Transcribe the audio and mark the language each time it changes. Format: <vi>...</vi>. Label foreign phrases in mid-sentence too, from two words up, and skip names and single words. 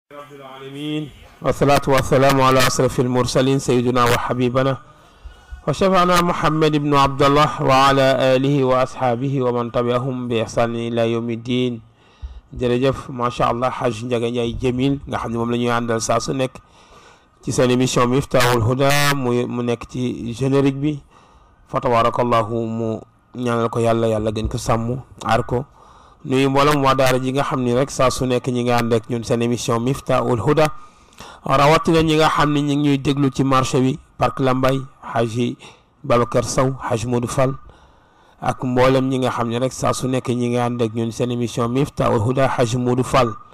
<ar>رب العالمين والصلاة والسلام على أشرف المرسلين سيدنا وحبيبنا وشفعنا محمد بن عبد الله وعلى آله وأصحابه ومن تبعهم بإحسان إلى يوم الدين.</ar> <wo>jërëjëf</wo> <ar>ما شاء الله</ar> <wo>Haj Ndiaga Ndiaye Jamil nga xam ne moom la ñuy àndal saa su nekk ci seen émission Miftahul Huda mu nekk ci générique bi fa tabarakallahu mu ñaanal ko yàlla gën ko sàmm aar ko nuyu mboolem waa daara ji nga xam ni rek saa su nekk ñi nga ànd ak ñun seen émission Miftahul Huda rawatina ñi nga xam ne ñi ngi ñuy déglu ci marché bi Parc Lambaye Haji Babacar Sow Haj Modou Fall ak mboolem ñi nga xam ne rek saa su nekk ñi nga ànd ak ñun seen émission Miftahul Huda Haj Modou Fall</wo>